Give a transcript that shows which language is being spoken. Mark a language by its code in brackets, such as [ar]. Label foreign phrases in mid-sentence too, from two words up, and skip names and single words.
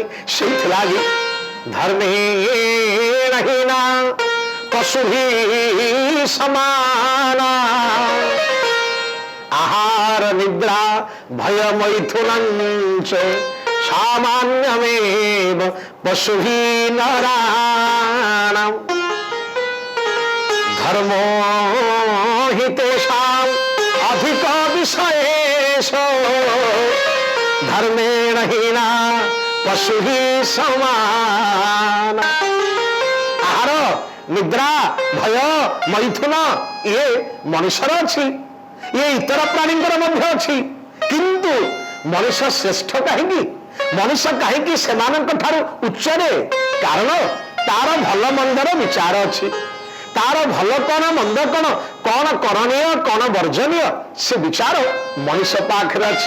[or] ସେଇଥିଲାଗି [sa] ଧର୍ମେଣ ହୀନା ପଶୁଭି ସମାନ, ଆହାର ନିଦ୍ରା ଭୟ ମୈଥୁନଞ୍ଚ ସାମାନ୍ୟମେବ ପଶୁଭି ନରାଣାମ୍। ধর্ম হি তেষাম অধিক বিষয়েষ, ধর্মেণ হীনা পশু হি সমান। [or] ଆହାର ନିଦ୍ରା ଭୟ ମୈଥୁନ ଇଏ ମନୁଷ୍ୟର ଅଛି, ଇଏ ଇତର ପ୍ରାଣୀଙ୍କର ମଧ୍ୟ ଅଛି। କିନ୍ତୁ ମଣିଷ ଶ୍ରେଷ୍ଠ କାହିଁକି? ମଣିଷ କାହିଁକି ସେମାନଙ୍କ ଠାରୁ ଉଚ୍ଚରେ? କାରଣ ତାର ଭଲ ମନ୍ଦର ବିଚାର ଅଛି, ତାର ଭଲ କଣ ମନ୍ଦ କଣ, କଣ କରଣୀୟ କଣ ବର୍ଜନୀୟ, ସେ ବିଚାର ମଣିଷ ପାଖରେ ଅଛି।